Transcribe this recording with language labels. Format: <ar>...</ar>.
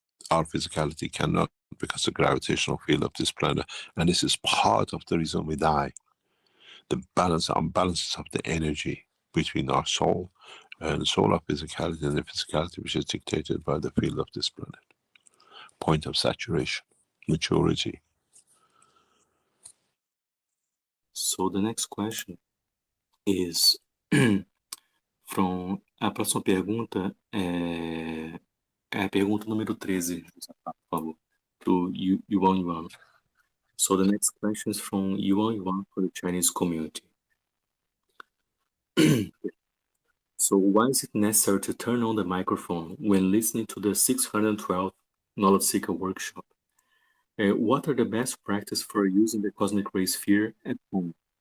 <en>Our physicality cannot, because the gravitational field of this planet, and this is part of the reason we die. The balance, unbalances of the energy between our soul and the soul of physicality and the physicality which is dictated by the field of this planet. Point of saturation, maturity. So the next question is from,</en> <pt>a próxima pergunta é a pergunta número 13, por favor, do Yuan Yuan.</pt> <en>So the next question is from Yuan Yuan for the Chinese community. So why is it necessary to turn on the microphone when listening to the 612th Knowledge Seeker workshop? What are the best practices for using the Cosmic Ray Sphere at home?</en>